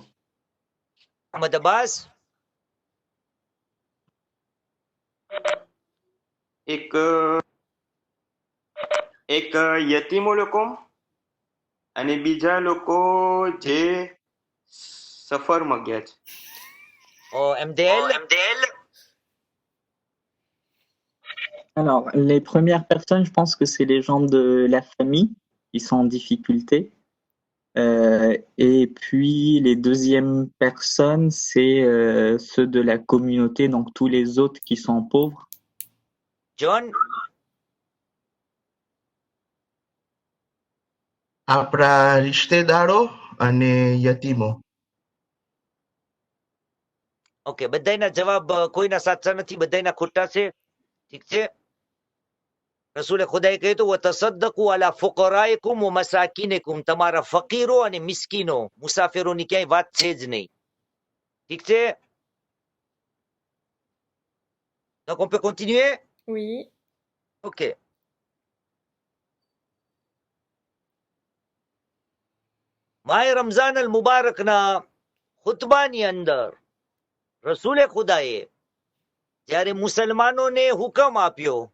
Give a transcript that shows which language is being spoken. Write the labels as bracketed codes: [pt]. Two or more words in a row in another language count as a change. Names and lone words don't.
[gu] અહમદ અબ્બાસ? એક યતીમો લોકો અને બીજા લોકો જે સફરમાં ગયા છે. MDL? [fr] Alors, les premières personnes, je pense que c'est les gens de la famille qui sont en difficulté. Et puis, les deuxièmes personnes, c'est ceux de la communauté, donc tous les autres qui sont pauvres. John? [gu] આપણા રિશ્તેદારો અને યતીમો. ઓકે, બધાયના જવાબ કોઈના સાચા નથી, બધાયના ખોટા છે. ઠીક છે. રસૂલે ખુદાએ કહ્યું હતું [ar] وتصدقوا على فقرائكم ومساكينكم, [gu] તમારા ફકીરો અને મિસ્કીનો, મુસાફિરોની ક્યાંય વાત છે જ નહીં. ઠીક છે? [fr] Donc on peut continuer? Oui. Ok. [gu] માહે રમઝાન અલ મુબારકના ખુતબાની અંદર રસૂલે ખુદાએ જ્યારે મુસલમાનોને હુકમ આપ્યો